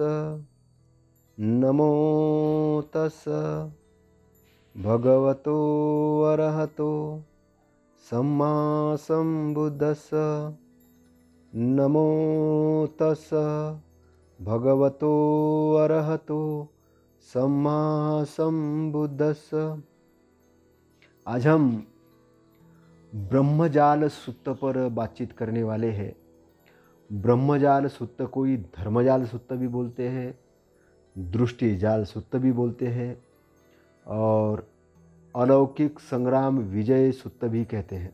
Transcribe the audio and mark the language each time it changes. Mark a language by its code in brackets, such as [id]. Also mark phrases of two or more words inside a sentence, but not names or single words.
[pi] नमो तस् भगवतो अरहतो सम्मा सम्बुद्धस्स। नमो तस् भगवतो अरहतो सम्मा सम्बुद्धस्स। [hi] आज हम ब्रह्मजाल सूत्र पर बातचीत करने वाले हैं। ब्रह्मजाल सूत्र कोई धर्मजाल सूत्र भी बोलते हैं, दृष्टि जाल सूत्र भी बोलते हैं और अलौकिक संग्राम विजय सूत्र भी कहते हैं।